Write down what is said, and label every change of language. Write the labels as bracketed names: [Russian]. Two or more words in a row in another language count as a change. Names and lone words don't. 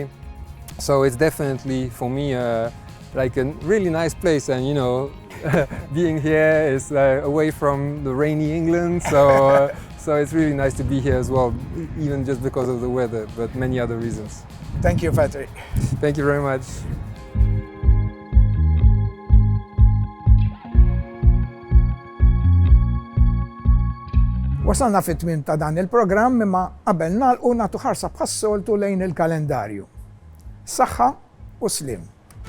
[English] So it's definitely for me like a really nice place, and being here is away from the rainy England, so it's really nice to be here as well, even just because of the weather, but many other reasons. Thank you, Patrick. Thank you very much. [Maltese] Wasalna fit-tmiem ta' dan il-programm, imma qabel nagħlqu nagħtu ħarsa bħas-soltu lejn il-kalendarju. Saħħa u slim.